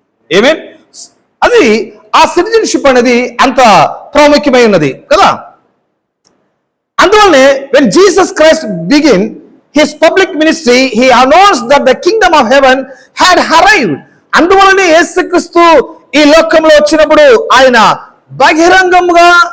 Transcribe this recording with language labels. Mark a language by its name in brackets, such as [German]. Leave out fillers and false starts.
[Telugu] Amen అది ఆ citizenship అనేది అంత ప్రాముఖ్యమై ఉన్నది కదా. అందువల్లనే [English] when Jesus Christ began his public ministry, he announced that the kingdom of heaven had arrived. [Telugu] అందువల్లనే యేసుక్రీస్తు ఈ లోకంలో వచ్చినప్పుడు ఆయన బహిరంగంగా